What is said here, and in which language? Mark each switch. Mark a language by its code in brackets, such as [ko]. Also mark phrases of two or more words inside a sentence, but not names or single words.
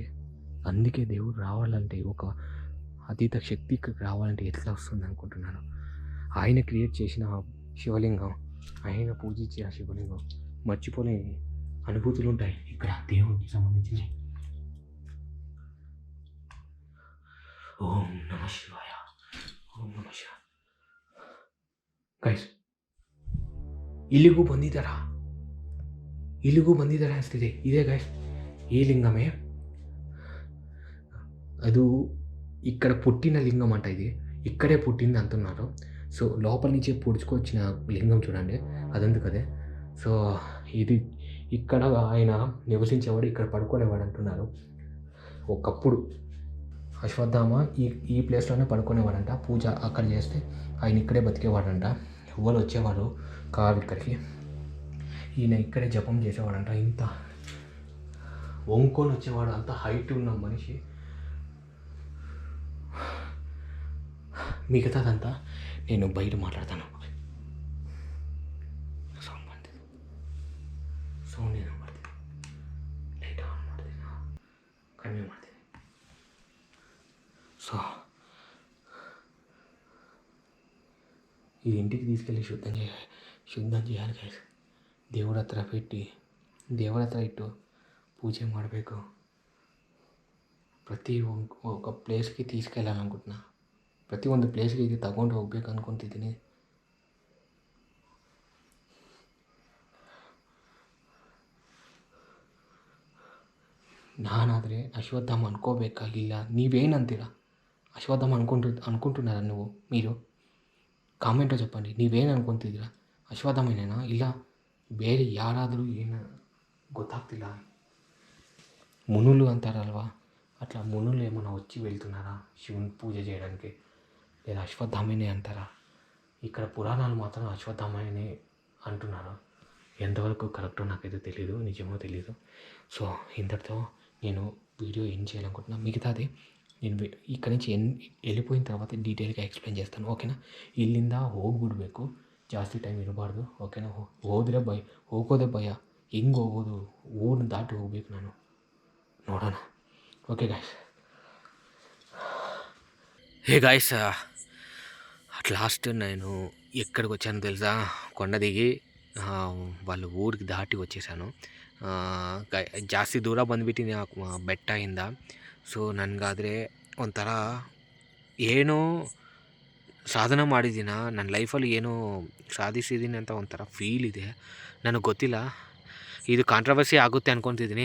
[te] అందుకే దేవుడు రావాలంటే, ఒక అతీత శక్తి ఇక్కడికి రావాలంటే ఎట్లా వస్తుంది అనుకుంటున్నాను. ఆయన క్రియేట్ చేసిన శివలింగం, ఆయన పూజించిన శివలింగం, మర్చిపోలేని అనుభూతులు ఉంటాయి ఇక్కడ దేవుడికి సంబంధించినవి. [kn] ಓಂ ನಮ ಶಿವಾಯ. ಓಂ ನಮ ಶಿವಾಯ. ಗೈಸ್, ಇಲ್ಲಿಗೂ ಬಂದಿದ್ದಾರಾ ಅನಿಸ್ತಿದೆ. ಇದೇ ಗೈಸ್ [te] ఈ లింగమే. ಅದು ఇక్కడ పుట్టిన లింగం అంట. ఇది ఇక్కడే పుట్టింది అంటున్నారు. సో లోపల నుంచి పొడుచుకొచ్చిన లింగం చూడండి, అదందుకు అదే. సో ఇది ఇక్కడ ఆయన నివసించేవాడు, ఇక్కడ పడుకునేవాడు అంటున్నారు. ఒకప్పుడు అశ్వత్థామ ఈ ప్లేస్లోనే పడుకునేవాడంట. పూజ అక్కడ చేస్తే ఆయన ఇక్కడే బతికేవాడంట. ఎవరు వచ్చేవాడు కాదు ఇక్కడికి. ఈయన ఇక్కడే జపం చేసేవాడంట. ఇంత వంకొని వచ్చేవాడు, అంత హైట్ ఉన్న మనిషి. మిగతాదంతా నేను బయట మాట్లాడతాను. [kn] ಸೌಂಡ್ ಏನೋ ಮಾಡ್ತೀನಿ, ಲೈಟ್ ಆನ್ ಮಾಡ್ತೀನಿ, ಕಡಿಮೆ ಮಾಡ್ತೀನಿ. [te] సో ఇది ఇంటికి తీసుకెళ్ళి ಶುದ್ಧ చేయాలి గైಸ್. [kn] ದೇವ್ರ ಹತ್ರ ಇಟ್ಟು ಪೂಜೆ ಮಾಡಬೇಕು. [te] ಪ್ರತಿ ఒక ಪ್ಲೇಸ್ಗೆ తీసుకెళ్ళాలనుకుంటున్నా. [kn] ಪ್ರತಿ ಒಂದು ಪ್ಲೇಸ್ಗೆ ಇದು ತಗೊಂಡು ಹೋಗ್ಬೇಕು ಅಂದ್ಕೊತಿದ್ದೀನಿ. ನಾನಾದರೆ ಅಶ್ವತ್ಥಾಮ ಅನ್ಕೋಬೇಕಾಗಿಲ್ಲ. ನೀವೇನಂತೀರ? [te] ಅಶ್ವತ್ಥಾಮ ಅನ್ಕೊಂటున్నారా మీరు ಕಾಮೆಂಟು చెప్పండి. [kn] ನೀವೇನು ಅನ್ಕೊತಿದ್ದೀರಾ? ಅಶ್ವತ್ಥಾಮನೇನಾ ಇಲ್ಲ ಬೇರೆ ಯಾರಾದರೂ ಏನು ಗೊತ್ತಾಗ್ತಿಲ್ಲ. [te] మునులు అంటారಲ್ವಾ, అట్లా మునులు ఏమైనా వచ్చి వెళ్తున్నారా శివుని పూజ చేయడానికి, లేదా అశ్వత్థామనే అంటారా? ఇక్కడ పురాణాలు మాత్రం అశ్వత్థామనే అంటున్నారు. ఎంతవరకు కరెక్టో నాకైతే తెలీదు, నిజమో తెలీదు. సో ఇంతటితో నేను వీడియో ఏం చేయాలనుకుంటున్నా. మిగతాది నేను ఇక్కడ నుంచి వెళ్ళిపోయిన తర్వాత ಡೀಟೇಲ್గా ಎಕ್ಸ್ಪ್ಲೇನ್ చేస్తాను, ಓಕೆನಾ? [kn] ಇಲ್ಲಿಂದ ಹೋಗ್ಬಿಡ್ಬೇಕು, ಜಾಸ್ತಿ ಟೈಮ್ ಇರಬಾರ್ದು, ಓಕೆನಾ? ಹೋಗೋದೇ ಭಯ. ಹೆಂಗೆ ಹೋಗೋದು? ಊರನ್ನ ದಾಟಿ ಹೋಗ್ಬೇಕು ನಾನು. ನೋಡೋಣ. [te] ఓకే గాయస్. హే గాయస్, అట్ లాస్ట్ నేను ఎక్కడికి వచ్చానో తెలుసా? కొండ దిగి వాళ్ళ [kn] ಊರಿಗೆ ದಾಟಿ [te] వచ్చేసాను. [kn] ಜಾಸ್ತಿ ದೂರ ಬಂದುಬಿಟ್ಟಿನಿ ಬೆಟ್ಟದಿಂದ. ಸೊ ನನಗಾದರೆ ಒಂಥರ ಏನೋ ಸಾಧನೆ ಮಾಡಿದ್ದೀನ, ನನ್ನ ಲೈಫಲ್ಲಿ ಏನೋ ಸಾಧಿಸಿದ್ದೀನಿ ಅಂತ ಒಂಥರ ಫೀಲ್ ಇದೆ. ನನಗೆ ಗೊತ್ತಿಲ್ಲ, ಇದು ಕಾಂಟ್ರವರ್ಸಿ ಆಗುತ್ತೆ ಅಂದ್ಕೊತಿದ್ದೀನಿ.